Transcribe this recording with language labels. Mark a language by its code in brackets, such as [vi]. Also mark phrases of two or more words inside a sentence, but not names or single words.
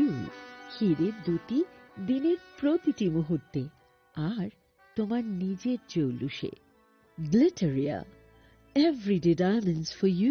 [bn] হীরে দ্যুতি দিনের প্রতিটি মুহূর্তে আর তোমার নিজের জৌলুসে. [en] Glitteria, everyday diamonds for you.